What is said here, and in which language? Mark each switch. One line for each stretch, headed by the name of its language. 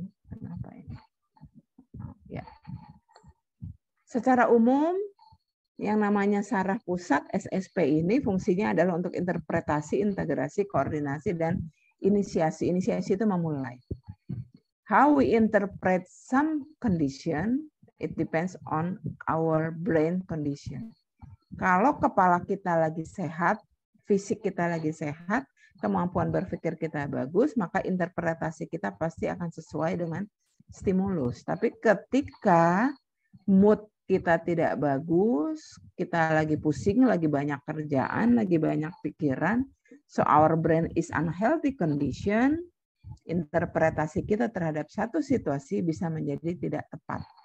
Indonesian: Kenapa ini? Ya. Secara umum, yang namanya saraf pusat SSP ini fungsinya adalah untuk interpretasi, integrasi, koordinasi, dan inisiasi. Inisiasi itu memulai.
English: How we interpret some condition, it depends on our brain condition.
Indonesian: Kalau kepala kita lagi sehat, fisik kita lagi sehat, kemampuan berpikir kita bagus, maka interpretasi kita pasti akan sesuai dengan stimulus. Tapi ketika mood kita tidak bagus, kita lagi pusing, lagi banyak kerjaan, lagi banyak pikiran,
English: so our brain is unhealthy condition,
Indonesian: interpretasi kita terhadap satu situasi bisa menjadi tidak tepat.